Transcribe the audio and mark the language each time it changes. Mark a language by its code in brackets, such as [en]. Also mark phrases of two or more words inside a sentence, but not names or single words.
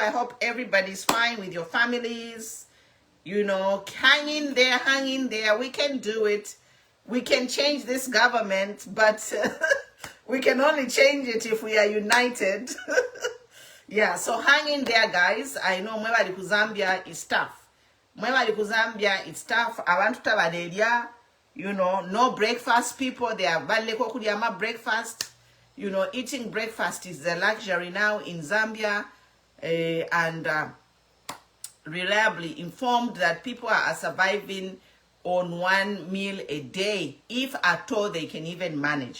[en] I hope everybody's fine with your families. You know, hang in there. We can do it. We can change this government, but we can only change it if we are united. Yeah, so hang in there, guys. I know [bem] mwebali ku Zambia [en] is tough. [bem] Mwebali ku Zambia [en] is tough. [bem] Abantu tabadelia, [en] you know, no breakfast people. They are [bem] baleko kudiama [en] breakfast. You know, eating breakfast is a luxury now in Zambia. And reliably informed that people are surviving on 1 meal a day, if at all they can even manage.